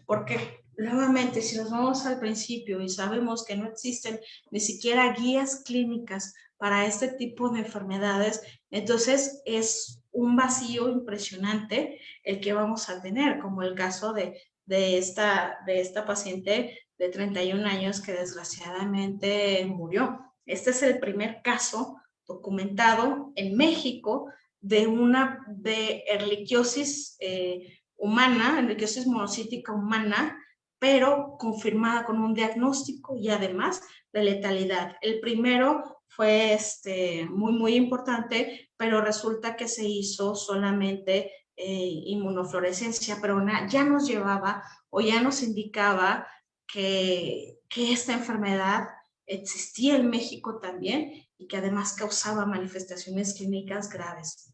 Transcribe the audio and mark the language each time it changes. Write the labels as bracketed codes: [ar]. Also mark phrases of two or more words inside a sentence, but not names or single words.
[es] Porque nuevamente, si nos vamos al principio y sabemos que no existen ni siquiera guías clínicas para este tipo de enfermedades, entonces es un vacío impresionante el que vamos a tener, como el caso de esta paciente de 31 años que desgraciadamente murió. Este es el primer caso documentado en México de erliquiosis humana, erliquiosis monocítica humana, pero confirmada con un diagnóstico y además de letalidad. El primero fue muy importante, pero resulta que se hizo solamente inmunofluorescencia, pero ya nos llevaba o ya nos indicaba que esta enfermedad existía en México también y que además causaba manifestaciones clínicas graves.